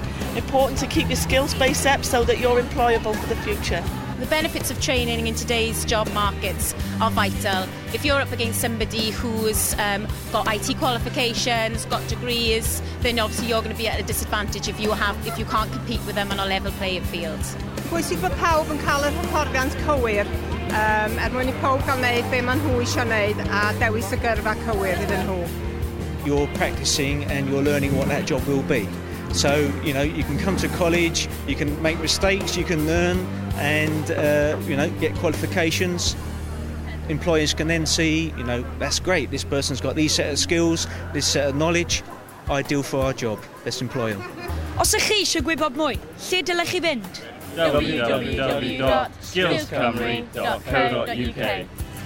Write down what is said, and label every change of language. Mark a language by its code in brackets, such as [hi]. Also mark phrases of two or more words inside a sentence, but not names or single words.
[en] Important to keep your skills base up so that you're employable for the future. The benefits of training in today's job markets are vital. If you're up against somebody who's got IT qualifications, got degrees, then obviously you're going to be at a disadvantage if you can't compete with them on a level playing field. [cy] Bwysig bod pawb yn cael yr hyfforddiant cywir mwyn I pawb gael wneud be maen nhw eisiau wneud a dewis y gyrfa cywir iddyn nhw. [en] You're practicing and you're learning what that job will be. So, you know, you can come to college, you can make mistakes, you can learn and, you know, get qualifications. Employers can then see, you know, that's great, this person's got these set of skills, this set of knowledge, ideal for our job, let's employ them. [cy] Os ych chi eisiau gwybod mwy, lle dylech chi fynd? www.sgiliaucymru.co.uk